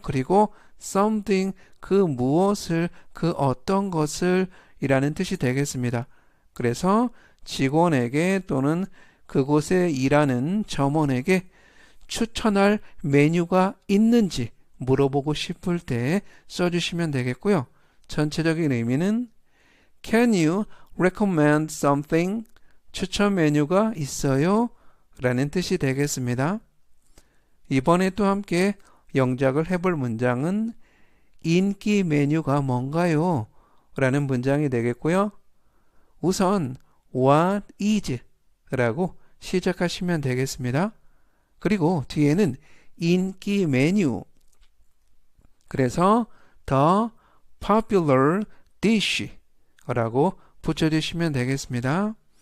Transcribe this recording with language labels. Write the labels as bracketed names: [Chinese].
[Korean] 그리고 something 그 무엇을 그 어떤 것을 이라는 뜻이 되겠습니다. 그래서 직원에게 또는 그곳에 일하는 점원에게 추천할 메뉴가 있는지 물어보고 싶을 때 써주시면 되겠고요. 전체적인 의미는 [English] Can you recommend something? [Korean] 추천 메뉴가 있어요? 라는 뜻이 되겠습니다. 이번에 또 함께 영작을 해볼 문장은 인기 메뉴가 뭔가요? 라는 문장이 되겠고요. 우선 [English] What is? [Korean] 라고 시작하시면 되겠습니다. 그리고 뒤에는 인기 메뉴, 그래서 [English] The popular dish [Korean] 라고 붙여주시면 되겠습니다.